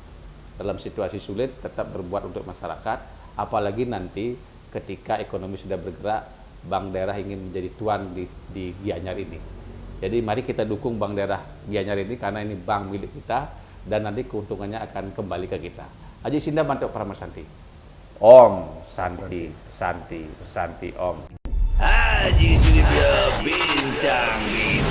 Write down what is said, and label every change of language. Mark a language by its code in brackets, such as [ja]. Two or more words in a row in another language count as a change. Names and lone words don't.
[id] Dalam situasi sulit tetap berbuat untuk masyarakat, apalagi nanti ketika ekonomi sudah bergerak, Bank Daerah ingin menjadi tuan di Gianyar ini. Jadi mari kita dukung Bank Daerah Gianyar ini karena ini bank milik kita dan nanti keuntungannya akan kembali ke kita. Haji Sinda Mantuk Paramasanti. [sa] Om Santi, Santi, Santi Om. [id] Haji Sudibyo Bincang.